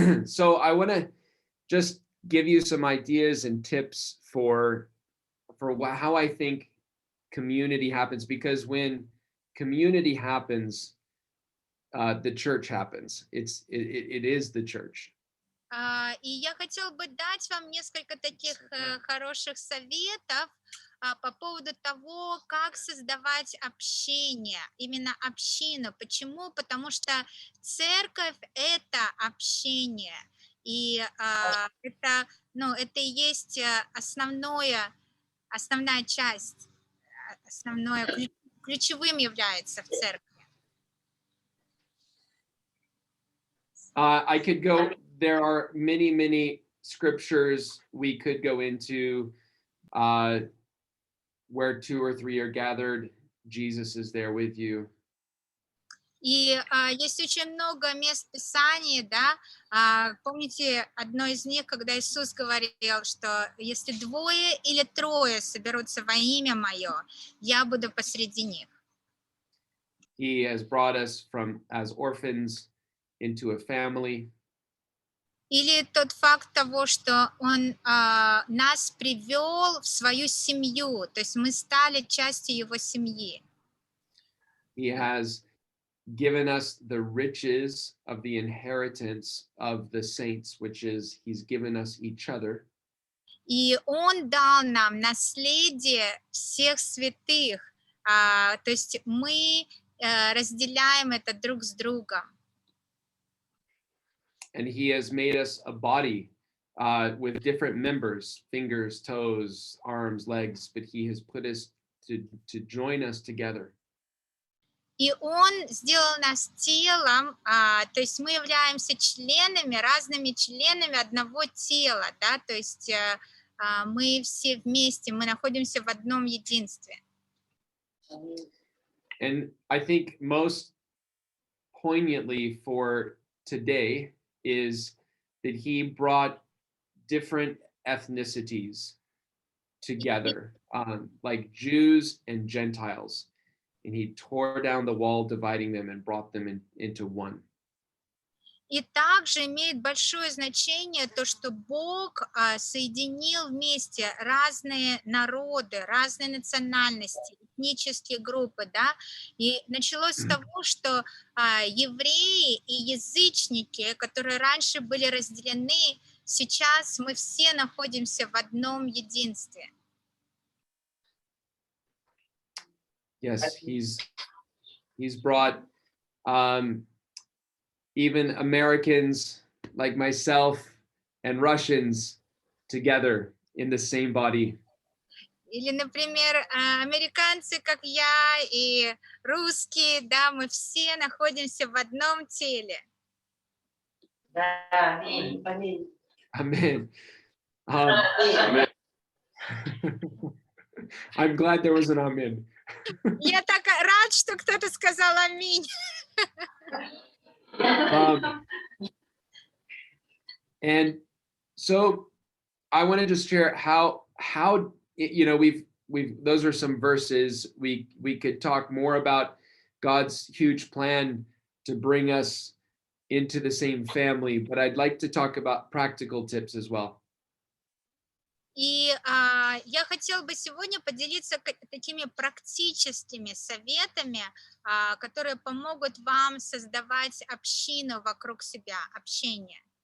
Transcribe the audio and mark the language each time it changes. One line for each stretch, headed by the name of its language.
English: So I want to just give you some ideas and tips for how I think community happens, because when community happens, the church happens. It is the church.
Russian: И я хотела бы дать вам несколько таких хороших советов по поводу того, как создавать общение, именно общину. Почему? Потому что церковь — это общение. И это и есть основная часть, ключевым является в церкви.
English: I could go, there are many scriptures we could go into, where 2 or 3 are gathered, Jesus is there with you.
Russian: И есть очень много мест Писания, да, помните одно из них, когда Иисус говорил, что если 2 или 3 соберутся во имя Мое, я буду посреди них.
English: He has brought us as orphans into a family.
Russian: Или тот факт того, что он нас привел в свою семью, то есть мы стали частью его семьи.
English: He has given us the riches of the inheritance of the saints, which is he's given us each other.
Russian: И он дал нам наследие всех святых, то есть мы разделяем это друг с другом.
English: And he has made us a body with different members, fingers, toes, arms, legs, but he has put us to join us together.
Russian: И он сделал нас телом, то есть мы являемся членами, разными членами одного тела, да, то есть мы все вместе, мы находимся в одном единстве.
English: And I think most poignantly for today is that he brought different ethnicities together, like Jews and Gentiles. And he tore down the wall, dividing them and brought them into one.
Russian: И также имеет большое значение то, что Бог соединил вместе разные народы, разные национальности, этнические группы, да, и началось с того, что евреи и язычники, которые раньше были разделены, сейчас мы все находимся в одном единстве.
English: Yes, he's brought even Americans like myself and Russians together in the same body.
Russian: Или, например, американцы, как я, и русские, да, мы все находимся в одном теле. Да, аминь, аминь.
English: Amen. I'm glad there was an amen.
Russian: Я так рад, что кто-то сказал аминь.
English: And so I want to just share how you know we've those are some verses. We could talk more about God's huge plan to bring us into the same family, but I'd like to talk about practical tips as well.
Russian: И я хотела бы сегодня поделиться такими практическими советами, которые помогут вам создавать общину вокруг себя, общение.